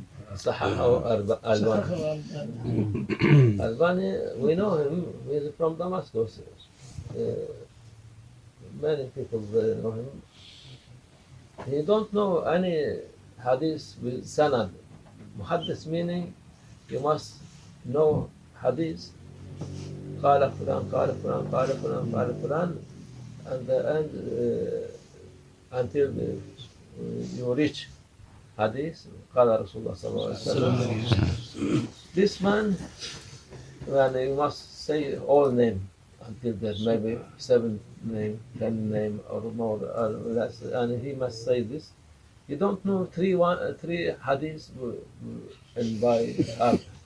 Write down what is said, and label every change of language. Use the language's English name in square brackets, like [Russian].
[English] al-Haqqani. Al-Haqqani, we know him. He's from Damascus. Many people know him. He don't know any hadith with sanad. Muhaddis meaning you must know hadith. [Arabic] قال فلان قال فلان قال فلان قال فلان, [English] and the end until you reach [Arabic] hadith, قال رسول الله صلى الله عليه وسلم. [English] This man, when you must say all name until there's maybe 7 name, 10 name or more, or less, and he must say this. You don't know three hadiths and by heart.